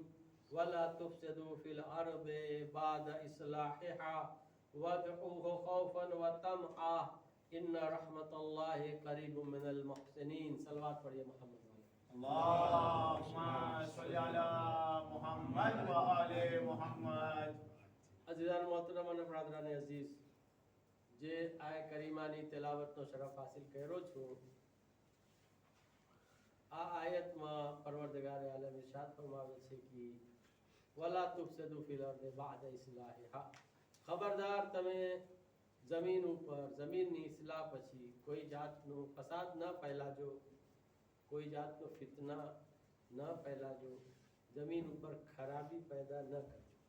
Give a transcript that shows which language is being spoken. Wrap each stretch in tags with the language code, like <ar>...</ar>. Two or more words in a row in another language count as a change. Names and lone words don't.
<ar>ولا تفسدوا في الأرض بعد إصلاحها وادعوه خوفا وطمعا إن رحمة الله قريب من المحسنين.</ar> <ur>صلوات پڑھیے محمد والے.</ur> <ar>اللهم صل على محمد وآل محمد.</ar> <ur>عزیزان محترم</ur> <gu>અને</gu> <ur>برادران عزیز،</ur> <gu>જે આય કરીમાની તેલાવતનો શરફ હાસિલ કર્યો છું, આ આયતમાં</gu> <ur>پروردگارِ عالم</ur> <gu>ઇરશાદ ફરમાવે છે કે</gu> <ar>ولا تفسدوا في الأرض بعد إصلاحها,</ar> <gu>ખબરદાર તમે જમીન ઉપર જમીનની ઇસ્લાહ પછી કોઈ જાતનું ફસાદ ન ફેલાજો, કોઈ જાતનો ફિતના ન ફેલાજો, જમીન ઉપર ખરાબી પેદા ન કરજો.</gu>